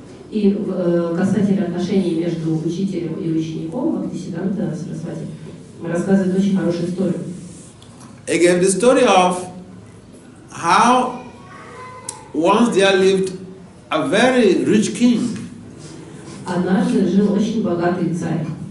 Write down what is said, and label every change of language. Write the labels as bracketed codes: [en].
[ru] И касательно отношений между учителем и учеником, Бхактисиддханта Сарасвати рассказывает очень хорошую историю. [en] He gave the story of how once there lived a very rich king. [ru] Однажды жил очень богатый царь.